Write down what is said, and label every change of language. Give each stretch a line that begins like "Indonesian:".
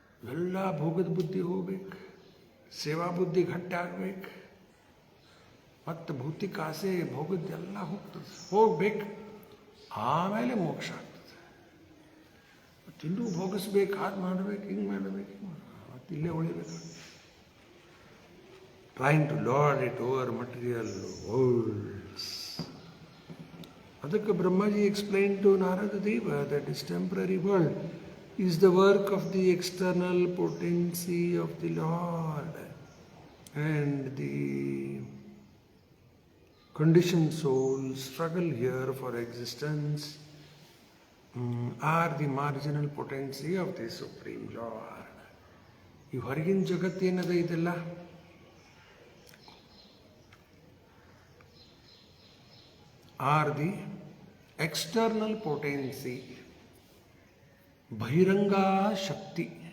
Kannada: ಎಲ್ಲ ಭೋಗದ ಬುದ್ಧಿ ಹೋಗ್ಬೇಕು, ಸೇವಾ ಬುದ್ಧಿ ಗಟ್ಟಿ ಆಗ್ಬೇಕು, ಮತ್ತು ಭೌತಿಕ ಆಸೆ ಭೋಗದ್ದೆಲ್ಲ ಹೋಗ್ತದೆ, ಹೋಗ್ಬೇಕು. ಆಮೇಲೆ ಮೋಕ್ಷ ಆಗ್ತದೆ. ತಿಂದು ಭೋಗಿಸ್ಬೇಕು, ಹಾಗೆ ಮಾಡಬೇಕು, ಹಿಂಗೆ ಮಾಡಬೇಕು, ಮತ್ತು ಇಲ್ಲೇ ಉಳಿಬೇಕು.
English: Trying to lord it over material worlds. ಅದಕ್ಕೆ Brahmaji explain to Narada Deva that is temporary world is the work of the external potency of the Lord, and the conditioned souls struggle here for existence are the marginal potency of the Supreme Lord.
Kannada: ಈ ಹೊರಗಿನ ಜಗತ್ತೇನದ ಇದೆಲ್ಲ
English: are the external potency,
Kannada: ಬಹಿರಂಗ ಶಕ್ತಿ.